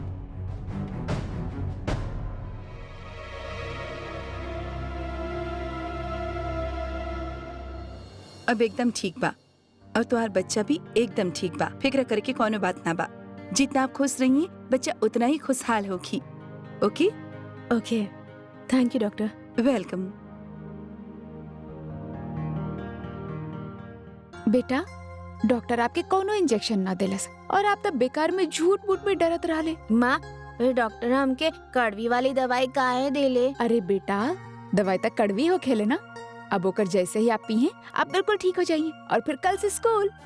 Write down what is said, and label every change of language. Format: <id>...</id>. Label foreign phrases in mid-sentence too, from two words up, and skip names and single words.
<bho>अब एकदम ठीक बा और तुम्हार बच्चा भी एकदम ठीक बा। फिक्र करके कोनो बात ना बा। जितना आप खुश रहिए बच्चा उतना ही खुशहाल होगी। ओके</bho> <en>Okay, thank you doctor. वेलकम।</en> <bho>बेटा डॉक्टर आपके कोनो इंजेक्शन ना देलस और आप तब बेकार में झूठ मूठ में डरत रहले। माँ फिर डॉक्टर हमके कड़वी वाली दवाई काहे देले? अरे बेटा दवाई तक कड़वी हो खेले ना, अब ओकर जैसे ही आप पिए आप बिल्कुल ठीक हो जाइए और फिर कल से स्कूल।</bho>